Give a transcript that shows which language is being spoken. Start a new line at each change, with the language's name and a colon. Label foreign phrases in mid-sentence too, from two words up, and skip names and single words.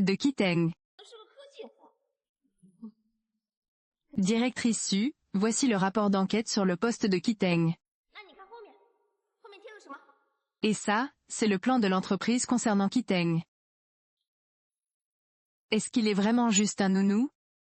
French: De Kiteng.
Chinese: 是个科技活。
French: Directrice Su, voici le rapport d'enquête sur le poste de Kiteng.
Chinese: 那你看后面，后面贴了什么？
French: Et ça, c'est le plan de l'entreprise concernant Kiteng. Est-ce qu'il est vraiment juste un nounou?